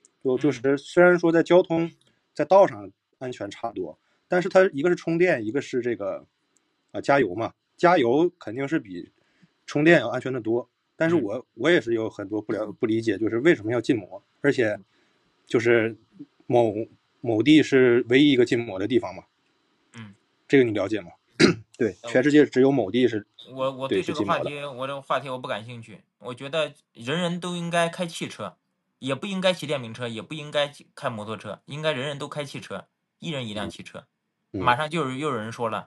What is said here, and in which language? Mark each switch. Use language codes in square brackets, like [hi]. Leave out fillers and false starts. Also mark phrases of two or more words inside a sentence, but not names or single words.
[zh] 就是雖然說在交通在道上安全差不多，但是它一個是充電，一個是這個加油嘛，加油肯定是比充電要安全的多。但是我也是有很多不理解，就是為什麼要禁摩，而且就是某地是唯一一個禁摩的地方嘛。這個你了解嗎？對，全世界只有某地是。我對這個話題我不感興趣。我覺得人人都應該開汽車，也不應該騎電瓶車，也不應該開摩托車，應該人人都開汽車，一人一輛汽車。馬上又有人說了，